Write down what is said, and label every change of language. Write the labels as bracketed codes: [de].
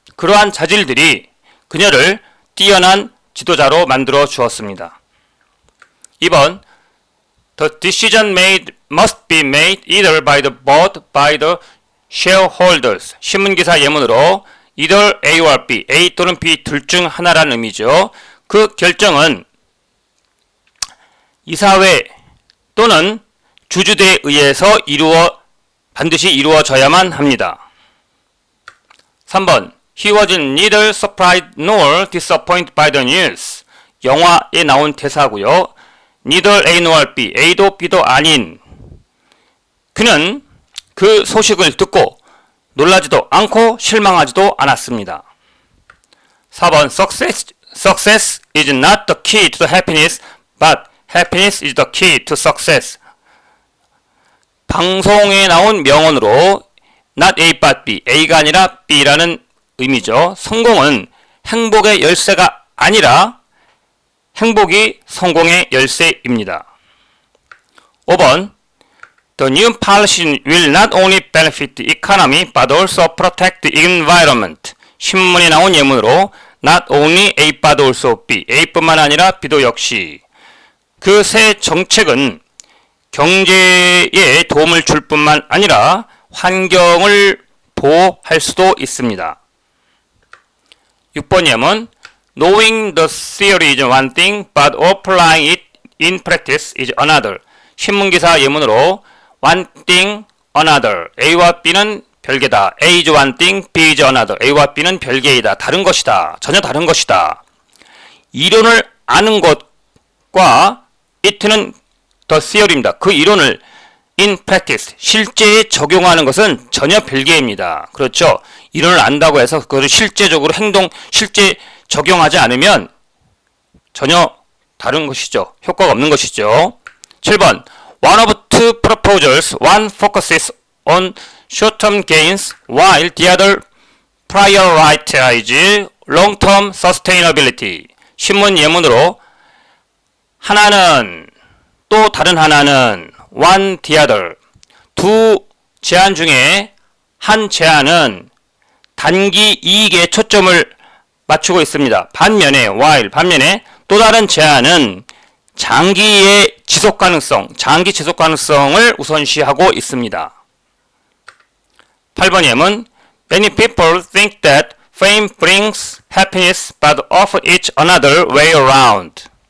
[ko] 그러한 자질들이 그녀를 뛰어난 지도자로 만들어 주었습니다. [en] 2번 The decision made must be made either by the board by the shareholders. [ko] 신문기사 예문으로 either A와 B, A 또는 B 둘 중 하나라는 의미죠. 그 결정은 이사회 또는 주주대에 의해서 반드시 이루어져야만 합니다. [en] 3번 He was neither surprised nor disappointed by the news. [ko] 영화에 나온 대사고요. [en] Neither A nor B, [ko] A도 B도 아닌 그는 그 소식을 듣고 놀라지도 않고 실망하지도 않았습니다. [en] 4번 Success is not the key to happiness, but happiness is the key to success. [ko] 방송에 나온 명언으로 not A but B, A가 아니라 B라는 의미죠. 성공은 행복의 열쇠가 아니라 행복이 성공의 열쇠입니다. [en] 5번 The new policy will not only benefit the economy but also protect the environment. [ko] 신문에 나온 예문으로 [en] not only A but also B, [ko] A뿐만 아니라 B도 역시 그 새 정책은 경제에 도움을 줄 뿐만 아니라 환경을 보호할 수도 있습니다. [en] 6번 예문 Knowing the theory is one thing, but applying it in practice is another. [ko] 신문기사 예문으로 one thing, another. A와 B는 별개다. [en] A is one thing, B is another. [ko] A와 B는 별개이다. 다른 것이다. 전혀 다른 것이다. 이론을 아는 것과 it는 the theory입니다. 그 이론을 in practice, 실제에 적용하는 것은 전혀 별개입니다. 그렇죠? 이론을 안다고 해서 그것을 실제적으로 실제 적용하지 않으면 전혀 다른 것이죠. 효과가 없는 것이죠. [en] 7번 One of two proposals, one focuses on short-term gains while the other prioritizes long-term sustainability. [ko] 신문 예문으로 하나는 또 다른 하나는 [en] one the other. [ko] 두 제안 중에 한 제안은 단기 이익에 초점을 맞추고 있습니다. 반면에 또 다른 제안은 장기 지속 가능성을 우선시하고 있습니다. [en] 8번 예문 Many people think that fame brings happiness but often it's another way around.